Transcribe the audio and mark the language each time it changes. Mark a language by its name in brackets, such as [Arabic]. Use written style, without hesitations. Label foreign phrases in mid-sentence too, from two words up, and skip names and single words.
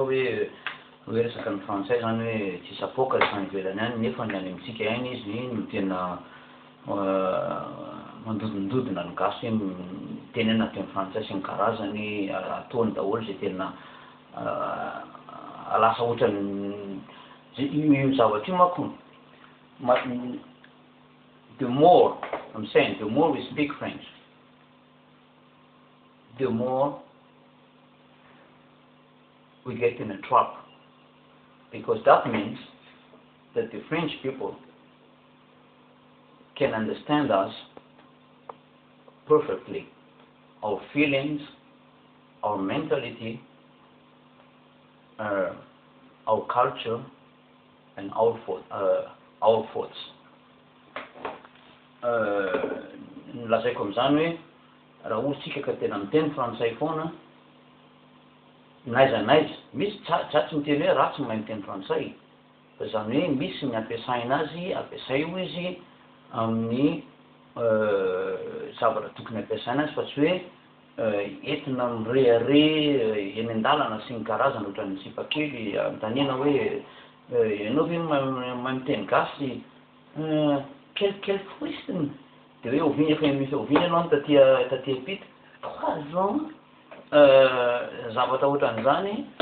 [Malagasy] hoe resaka ny frantsay zany hoe tsy sapoka zany ivelany any nefa ny any amitsika any izy no tena mandodindodina ny gasy hoe tenena teny frantsay sy ny karazany ataony daholo zay tena lasa ohatrany io zavatra io manko [English] the more I'm saying, the more we speak French, the more we get in a trap, because that means that the French people can understand us perfectly, our feelings, our mentality, our culture, and our thoughts. [Malagasy] Lazaiko am'zany hoe raha ohatsika ka tena miteny frantsay foana naiza misy tsatsy miteny hoe ratsy mahay miteny frantsay fa zany hoe misy ny ampiasaina azy ampiasay ho izy amin'ny zavatra tokony ampiasaina azy fa tsy hoe entina mirehare eny an-dalana sy ny karazana ohatran'ny sipakely am'tanena hoe ianao ve mahay miteny gasy [French] quel frustrant de [Malagasy] hoe oviny efa misy oviny ianao taty apita 3 ans zavatra ohatran'izany